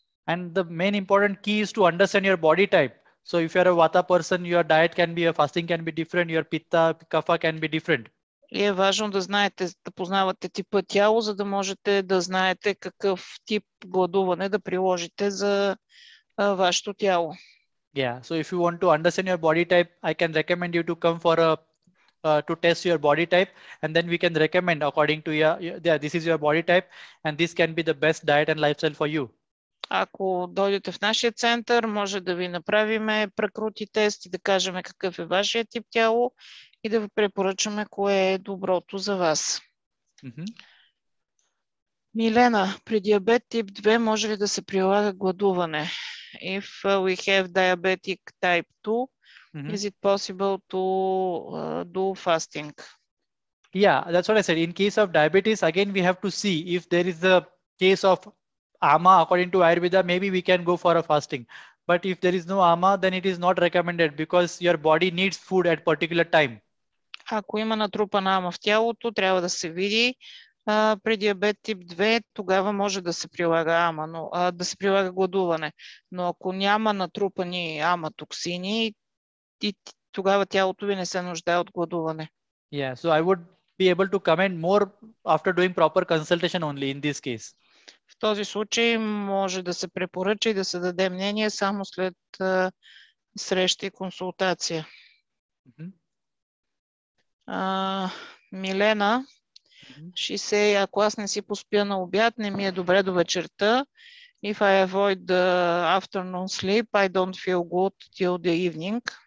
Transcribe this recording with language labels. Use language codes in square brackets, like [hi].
[en] And the main important key is to understand your body type. So if you're a Vata person, your diet can be, your fasting can be different, your Pitta, Kapha can be different. [bg] И е важно да знаете, да познавате типа тяло, за да можете да знаете какъв тип гладуване да приложите за вашето тяло. [en] Yeah, so if you want to understand your body type, I can recommend you to come for to test your body type, and then we can recommend according to this is your body type, and this can be the best diet and lifestyle for you. [bg] Ако дойдете в нашия център, може да ви направиме прекрути тест и да кажем какъв е вашия тип тяло и да ви препоръчаме кое е доброто за вас. Милена, при диабет тип 2 може ли да се прилага гладуване? [en] If we have diabetic type 2, is it possible to do fasting? Yeah, that's what I said. In case of diabetes, again, we have to see if there is a case of ama according to Ayurveda, maybe we can go for a fasting. But if there is no ama, then it is not recommended because your body needs food at particular time. [bg] Ако има натрупана ама в тялото, трябва да се види. При диабет тип 2 тогава може да се прилага ама, да се прилага гладуване. Но ако няма натрупани ама токсини, тогава тялото ви не се нуждае от гладуване. [en] Yeah, so I would be able to comment more after doing proper consultation only in this case. [bg] В този случай може да се препоръча и да се даде мнение само след среща и консултация. Милена, [en] she say, [bg] ако аз не си поспя на обяд, не ми е добре до вечерта. [en] If I avoid the afternoon sleep, I don't feel good till the evening.